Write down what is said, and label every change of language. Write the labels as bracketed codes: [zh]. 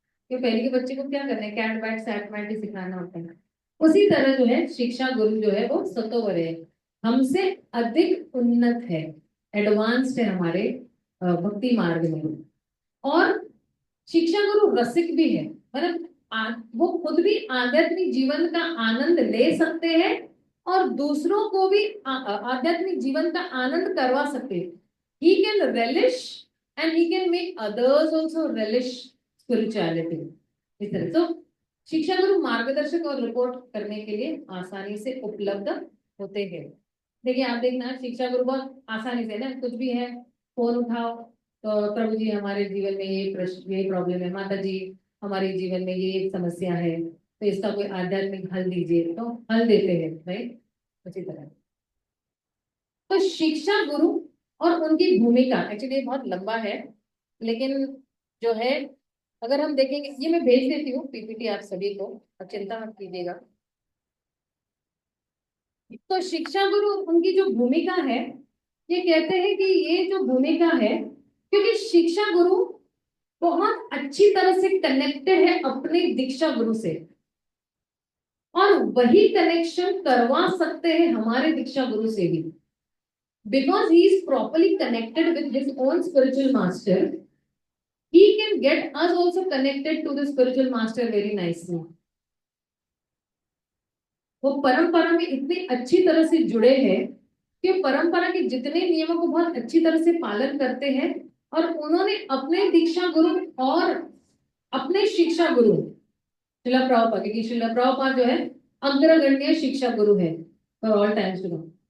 [hi] कि पहले के बच्चे को क्या करना है, कैट बैट सैट मैट ही सिखाना होता है। उसी तरह जो है शिक्षा गुरु जो है वो सतोवर है, हमसे अधिक उन्नत है, एडवांस्ड है हमारे भक्ति मार्ग में। और शिक्षा गुरु रसिक भी है, मतलब वो खुद भी आध्यात्मिक जीवन का आनंद ले सकते हैं और दूसरों को भी आध्यात्मिक जीवन का आनंद करवा सकते हैं। [en] He can relish and he can make others also relish spirituality। [hi] इस तरह तो शिक्षा गुरु मार्गदर्शक और रिपोर्ट करने के लिए आसानी से उपलब्ध होते हैं। देखिए आप देखना, शिक्षा गुरु बहुत आसानी से ना, कुछ भी है फोन उठाओ तो प्रभु जी हमारे जीवन में ये प्रश्न, ये प्रॉब्लम है, माता जी हमारे जीवन में ये समस्या है, तो इसका कोई आध्यात्मिक हल दीजिए, तो हल देते हैं, राइट? उसी तरह तो शिक्षा गुरु और उनकी भूमिका एक्चुअली बहुत लंबा है, लेकिन जो है अगर हम देखेंगे, ये मैं भेज देती हूँ पीपीटी आप सभी को, अब चिंता मत कीजिएगा। तो शिक्षा गुरु उनकी जो भूमिका है, ये कहते हैं कि ये जो भूमिका है, क्योंकि शिक्षा गुरु बहुत अच्छी तरह से कनेक्टेड है अपने दीक्षा गुरु से, और वही कनेक्शन करवा सकते हैं हमारे दीक्षा गुरु से भी। [en] Because he is properly connected with his own spiritual master, he can get us also connected to the spiritual master very nicely। [hi] वो परंपरा में इतनी अच्छी तरह से जुड़े हैं कि परंपरा के जितने नियमों को बहुत अच्छी तरह से पालन करते हैं, और उन्होंने अपने दीक्षा गुरु और अपने शिक्षा गुरु शिला प्रभुपाद, क्योंकि शिला प्रभुपाद जो है अग्रगण्य शिक्षा गुरु है [en] For all times to come.